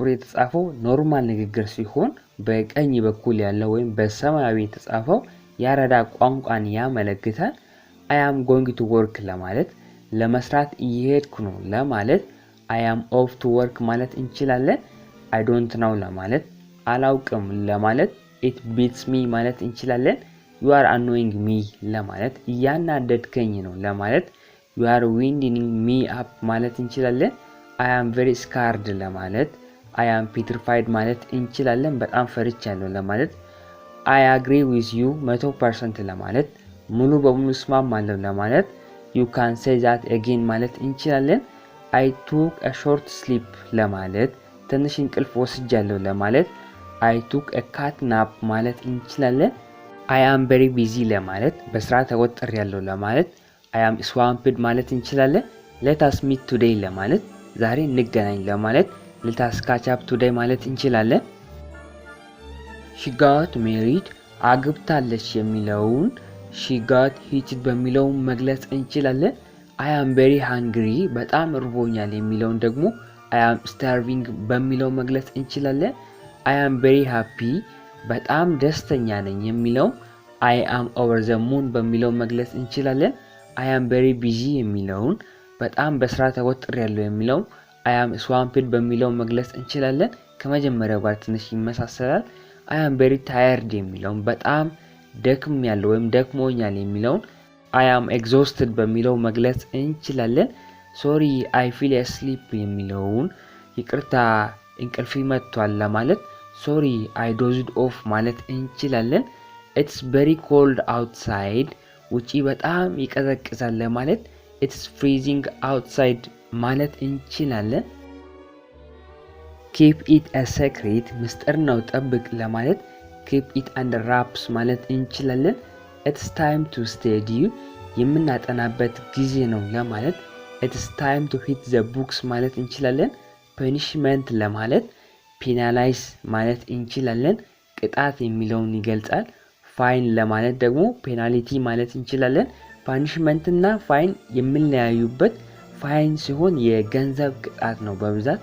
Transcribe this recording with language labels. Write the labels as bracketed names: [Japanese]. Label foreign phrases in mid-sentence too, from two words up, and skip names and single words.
[Amharic] የተጻፈው ኖርማል ንግግር ሲሆን በቀኝ በኩል ያለው ወይም በሰማያዊ የተጻፈው የአራዳ ቋንቋን ያመለክታል። I [English] am going to work [Amharic] ለማለት ለመስራት እየሄድኩ ነው ለማለት [English] I am off to work [Amharic] ማለት እንችላለን። [English] I don't know [Amharic] ለማለት አላውቅም ለማለት [English] it beats me [Amharic] ማለት እንችላለን። [English] You are annoying me [Amharic] ለማለት እያናደድከኝ ነው ለማለት [English] You are winding me up [Amharic] ማለት እንችላለን። [English] I am very scared ለማለት I am petrified ማለት [Amharic] እንችላለን። በጣም ፈርቻለሁ ለማለት [English] I agree with you 100% [Amharic] ለማለት ሙሉ በሙሉ እስማማለሁ ለማለት [English] You can say that again [Amharic] ማለት እንችላለን። [English] I took a short sleep [Amharic] ለማለት ትንሽ እንቅልፍ ወስጃለሁ ለማለት [English] I took a cat nap [Amharic] ማለት እንችላለን። [English] I am very busy [Amharic] ለማለት በስራ ተወጥሬያለሁ ለማለት [English] I am swamped [Amharic] ማለት እንችላለን። [English] Let us meet today [Amharic] ለማለት ዛሬ እንገናኝ ለማለት [English] let us catch up today [Amharic] ማለት እንችላለን። [English] she got married [Amharic] አግብታለች የሚለውን [English] she got hitched [Amharic] በሚለው መግለጽ እንችላለን። [English] I am very hungry [Amharic] በጣም እርቦኛል የሚለውን ደግሞ [English] I am starving [Amharic] በሚለው መግለጽ እንችላለን። [English] I am very happy [Amharic] በጣም ደስተኛ ነኝ የሚለው [English] I am over the moon [Amharic] በሚለው መግለጽ እንችላለን። [English] I am very busy [Amharic] የሚለውን በጣም በስራ ተወጥሬያለሁ የሚለው [English] I am swamped [Amharic] በሚለው መግለጽ እንችላለን። ከመጀመሪያው ጋር ትንሽ ይመሳሰላል። [English] I am very tired [Amharic] የሚለው በጣም ደክሜያለሁ ወይም ደክሞኛል የሚለው [English] I am exhausted [Amharic] በሚለው መግለጽ እንችላለን። [English] Sorry I feel asleep [Amharic] የሚለውን ይቅርታ እንቅልፍ መጥቷል ለማለት [English] Sorry I dozed off [Amharic] ማለት እንችላለን። [English] It's very cold outside [Amharic] ውጪ በጣም ይቀዘቅዛል ለማለት [English] It's freezing outside [Amharic] ማለት እንችላለን። [English] Keep it a secret [Amharic] ምስጢር ነው ጠብቅ ለማለት [English] Keep it under wraps [Amharic] ማለት እንችላለን። [English] It's time to study [Amharic] የምናጠናበት ጊዜ ነው ለማለት [English] It's time to hit the books [Amharic] ማለት እንችላለን። Punishment ለማለት penalize ማለት እንችላለን። ቅጣት የሚለውን ይገልጻል። Fine ለማለት ደግሞ penalty ማለት እንችላለን። ፓኒሽመንት እና ፋይን የሚለያዩበት ፋይን ሲሆን የገንዘብ ቅጣት ነው። በብዛት